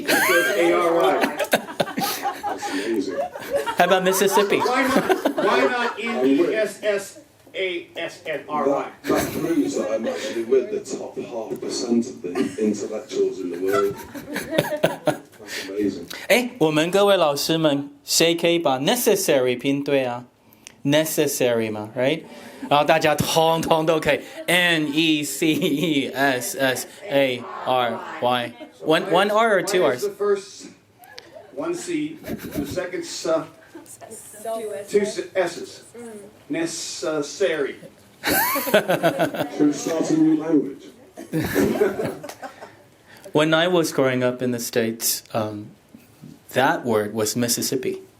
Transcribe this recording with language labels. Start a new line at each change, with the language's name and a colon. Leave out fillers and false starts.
English: That's amazing. How about Mississippi? Why not Nessasnry? That proves that I'm actually with the top 0.5% of the intellectuals in the world. That's amazing.
Chinese: 我们各位老师们，谁可以把 necessary 拼对啊 ？necessary 嘛 ，right？然后大家通通都可以 Necessary。
English: One R or two Why R's? is the first one C, the second two S's? Necessary. Should we start a new language? When I was growing up in the States, that word was Mississippi.